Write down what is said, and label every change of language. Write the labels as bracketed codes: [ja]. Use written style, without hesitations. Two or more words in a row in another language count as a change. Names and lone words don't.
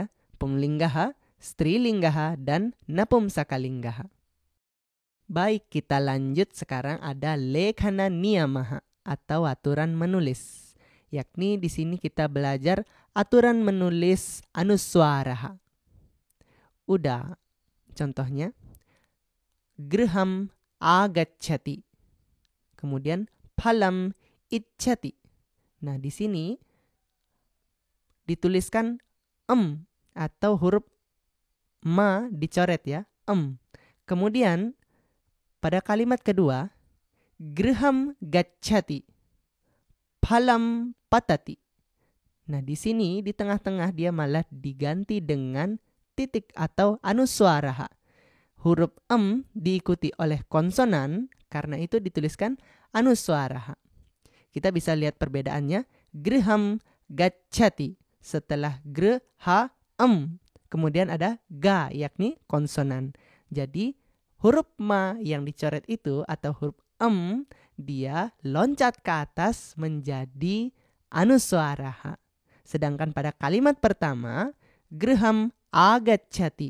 [sa] पुंलिङ्गः, स्त्रीलिङ्गः, dan napumsakalinggaha. [id] Baik, kita lanjut sekarang ada [sa] लेखननियमः [id] atau aturan menulis. Yakni di sini kita belajar aturan menulis anuswaraha. Udah, contohnya [sa] गृहम् आगच्छति. Kemudian फलम् इच्छति. [id] Nah, di sini dituliskan atau huruf ma dicoret ya, Kemudian pada kalimat kedua, [sa] गृहम् गच्छति, फलम् पतति. [id] Nah, di sini di tengah-tengah dia malah diganti dengan titik atau anuswaraha. Huruf diikuti oleh konsonan, karena itu dituliskan anuswaraha. Kita bisa lihat perbedaannya. [sa] गृहम् गच्छति, [id] setelah gr, ha, kemudian ada ga, yakni konsonan. Jadi huruf ma yang dicoret itu atau huruf dia loncat ke atas menjadi anuswaraha. Sedangkan pada kalimat pertama, [sa] गृहम् आगच्छति.